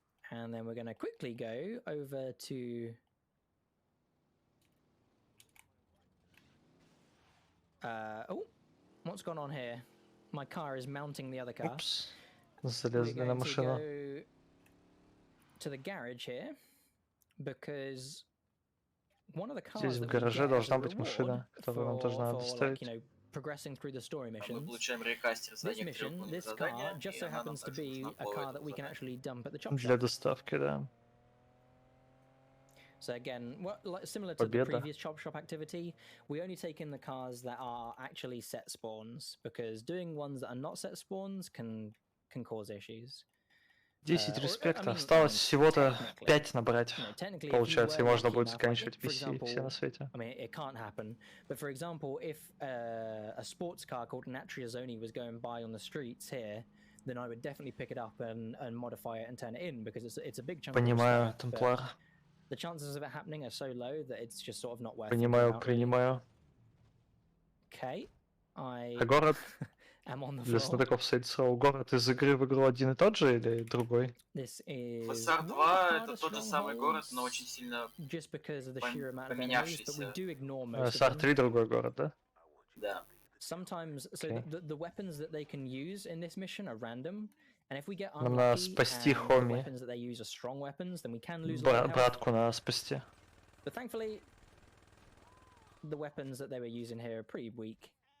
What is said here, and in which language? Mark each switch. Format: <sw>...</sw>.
<en>And then we're going to quickly go over to oh, what's gone on here? My car is mounting the other car.</en> <ru>Oops. Залезли на машину.</ru> <en>To the garage here because one of the cars</en> <ru>Здесь в гараже должна быть машина, которую нам тоже надо доставить.</ru> <en>Progressing through the story missions. This mission, this car just so happens to be a car that we can actually dump at the chop shop.</en> <ru>Для доставки, да.</ru> <en>So again, similar to the previous chop shop activity, we only take in the cars that are actually set spawns because doing ones that are not set spawns can cause issues.</en> <ru>10 респекта. Осталось всего-то 5 набрать. Получается, и можно будет заканчивать PC все на свете.</ru> <en>I mean, it can't happen. But for example, if a sports car called an Atriazoni was going by on the streets here, then I would definitely pick it up and modify it and turn it in because it's a big chunk.</en> <ru>Понимаю, Темплар.</ru> <en>The chances of it happening are so low that it's just sort of not worth it.</en> <ru>Принимаю.</ru> <en>Okay.</en> <ru>А город? Для знатоков Сейдсроу, город из игры в игру один и тот же или другой? ФСР 2 это тот же самый город, но очень сильно поменявшийся. САР 3 другой город, да? Да.</ru> <en>Sometimes, so the weapons that they can use in this mission are random, and if we get</en> <ru>Нам надо спасти Хоми.</ru> <en>weapons that they use are strong weapons, then we can lose.</en> <ru>Братку надо спасти.</ru> <en>But thankfully, the weapons that they were using here are pretty weak.</en>